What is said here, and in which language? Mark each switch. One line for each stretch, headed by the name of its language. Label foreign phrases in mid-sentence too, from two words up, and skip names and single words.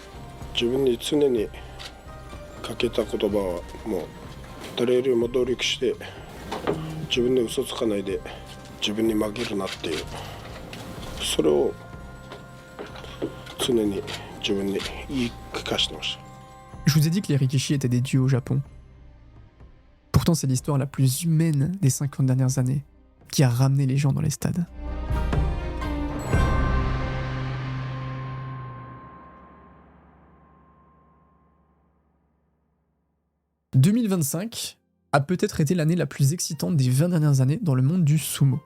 Japanese: 自分に常にかけた言葉はもう誰よりも努力して自分で嘘つかないで自分に負けるなっていう、それを常に自分に言い聞かせてました。
French: Je vous ai dit que les Rikishi étaient des dieux au Japon. Pourtant, c'est l'histoire la plus humaine des 50 dernières années qui a ramené les gens dans les stades. « 2025 a peut-être été l'année la plus excitante des 20 dernières années dans le monde du sumo.